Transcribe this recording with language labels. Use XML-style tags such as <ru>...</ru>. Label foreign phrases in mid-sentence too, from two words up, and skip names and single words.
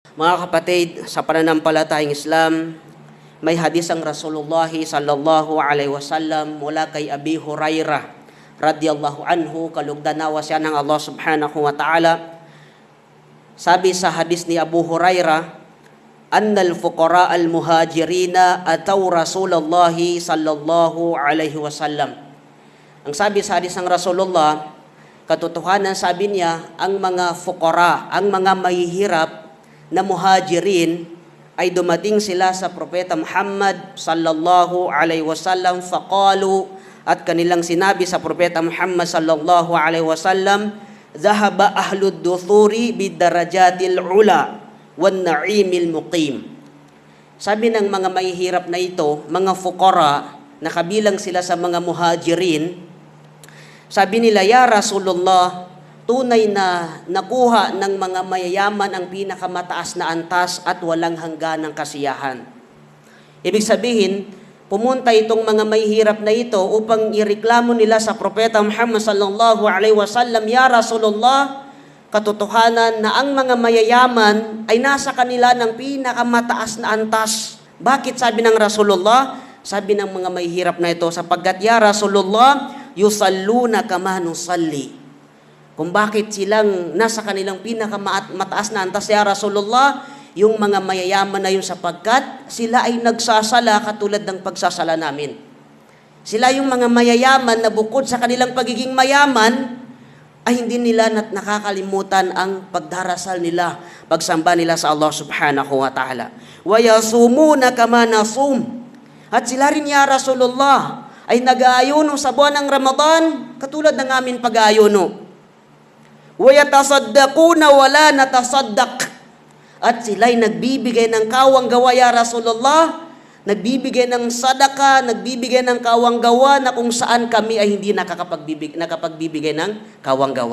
<tl>Mga kapatid, sa pananampalatayang Islam, may hadis ang Rasulullah</tl> <ar>صلى الله عليه وسلم</ar> <tl>mula kay Abi Hurairah</tl> <ar>رضي الله عنه,</ar> <tl>kalugdanawa siya ng Allah</tl> <ar>سبحانه وتعالى.</ar> <tl>Sabi sa hadis ni Abu Hurairah,</tl> <ar>أن الفقراء المهاجرين أتوا رسول الله صلى الله عليه وسلم.</ar> <tl>Ang sabi sa hadis ng Rasulullah, katotohanan sabi niya, ang mga fuqara, ang mga mahihirap na muhajirin ay dumating sila sa Propeta Muhammad</tl> <ar>صلى الله عليه وسلم,</ar> <tl>faqalu, at kanilang sinabi sa Propeta Muhammad</tl> <ar>صلى الله عليه وسلم, ذهب أهل الدثور بالدرجات العلى والنعيم المقيم.</ar> <tl>Sabi ng mga mahihirap na ito, mga fuqara, na kabilang sila sa mga muhajirin, sabi nila,</tl> <ar>يا رسول الله,</ar> <tl>tunay na nakuha ng mga mayayaman ang pinakamataas na antas at walang hangganang kasiyahan. Ibig sabihin, pumunta itong mga mahihirap na ito upang ireklamo nila sa Propeta Muhammad</tl> <ar>صلى الله عليه وسلم, يا رسول الله,</ar> <tl>katotohanan na ang mga mayayaman ay nasa kanila ng pinakamataas na antas. Bakit sabi ng Rasulullah? Sabi ng mga mahihirap na ito, sapagkat</tl> <ar>يا رسول الله يصلون كما نصلي.</ar> <tl>Kung bakit silang nasa kanilang pinakamataas na antas,</tl> <ar>يا رسول الله,</ar> <tl>yung mga mayayaman na yun sapagkat sila ay nagsasala katulad ng pagsasala namin. Sila yung mga mayayaman na bukod sa kanilang pagiging mayaman, ay hindi nila nakakalimutan ang pagdarasal nila, pagsamba nila sa Allah</tl> <ar>سبحانه وتعالى. ويصومون كما نصوم.</ar> <tl>At sila rin,</tl> <ar>يا رسول الله,</ar> <tl>ay nag-aayuno sa buwan ng Ramadan katulad ng aming pag-aayuno.</tl> <ar>ويتصدقون ولا نتصدق.</ar> <tl>At sila'y nagbibigay ng kawang gawa,</tl> <ar>يا رسول الله,</ar> <tl>nagbibigay ng sadaka, nagbibigay ng kawang gawa na kung saan kami ay hindi nakapagbibigay ng kawang gawa.</tl>